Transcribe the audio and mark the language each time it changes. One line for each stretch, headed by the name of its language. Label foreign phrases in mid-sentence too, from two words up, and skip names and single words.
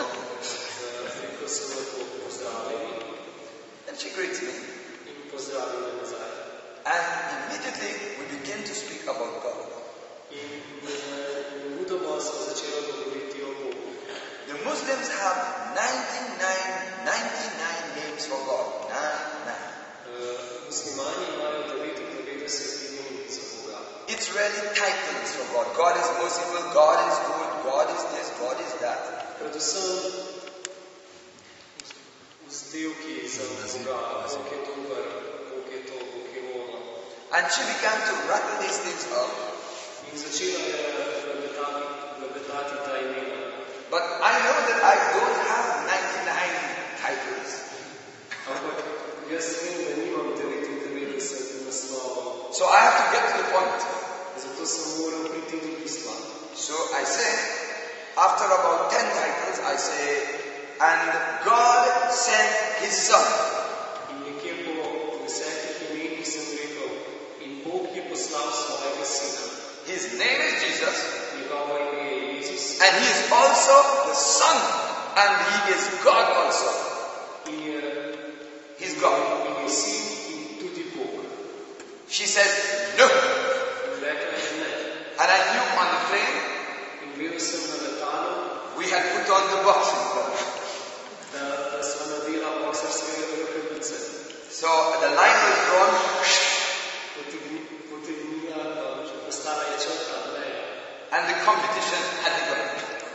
Slovenian: Rekel sem lepo pozdravljeni
English: And she greets me.
Slovenian: in pozdravljeni nazaj.
English: And immediately we begin to speak about God.
Slovenian: In nemudoma smo začeli govoriti o Bogu.
English: The Muslims have 99 names for God. 99.
Slovenian: Muslimani imajo 99 imen za Boga.
English: It's really titles for God. God is merciful, God is good, God is this, God is that.
Slovenian: Predvsem vzdevki za Boga, Bog je dober, Bog je to, Bog je ono.
English: And she began to rattle these things up.
Slovenian: In začela je blebetati ta imena.
English: But I know that I don't have 99 titles.
Slovenian: Ampak jaz vem, da nimam 99 naslovov.
English: So I have to get to the point.
Slovenian: Zato sem moral priti do bistva.
English: So I say, after about 10 titles, I say, and God sent his son.
Slovenian: In nekje po 10 imenih sem rekel, in Bog je poslal svojega sina.
English: His name is Jesus,
Slovenian: Njegovo ime je Jezus.
English: and he is also the son, and he is God also.
Slovenian: In je,
English: He's God.
Slovenian: in je sin in tudi Bog.
English: She said, no.
Slovenian: In rekla je ne.
English: And I knew on the plane,
Slovenian: In vedel sem na letalu,
English: we had put on the boxing gloves.
Slovenian: da sva nadela boksarske rokavice.
English: So the line was drawn,
Slovenian: Potegnila, postala je črta, ne.
English: and the competition had begun.